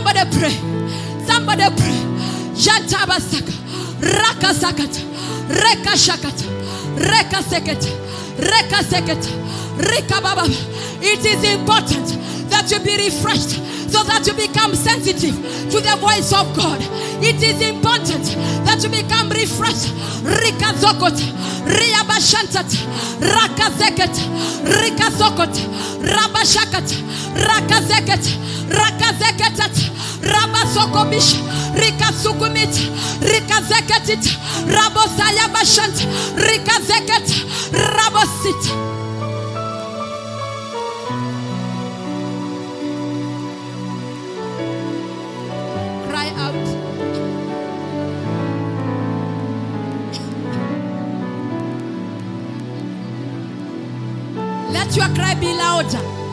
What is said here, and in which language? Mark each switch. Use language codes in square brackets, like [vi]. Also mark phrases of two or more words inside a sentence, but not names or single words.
[en] pray. Somebody pray. Jantabasaka. Raka sakata. Reka shakata. Reka seketa. Reka seketa. Reka baba. It is important that you be refreshed so that you become sensitive to the voice of God. It is important that you become refreshed. Rika zokota. Ria bashantata. Raka zeketa. Rika zokota. Rabashakata. Raka zeketa. Raka zeketa. Rabasokomish, Rika Sukumit, Rika Zeketit, Rabosaya Bashant, Rika Zeket, Rabosit. Cry out. Let your cry be louder.